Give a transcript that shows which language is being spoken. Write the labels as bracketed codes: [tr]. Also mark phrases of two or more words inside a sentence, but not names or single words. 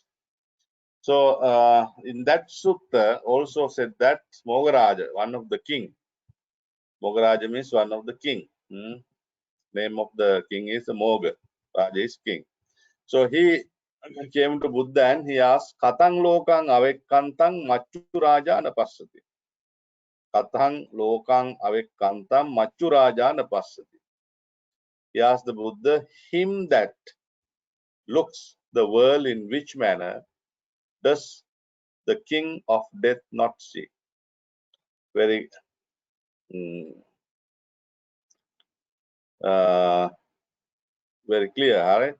[en] So in that sutta also said that Mogaraja, one of the king. Mogaraja means one of the king. Name of the king is Moga. Raja is king. So he came to Buddha and he asked, [pi] Katang lokang avekkantang machu raja napassati. Katang lokang avekkantang machu raja napassati. [en] He asked the Buddha, him that looks the world in which manner does the king of death not see? Very very clear, all right?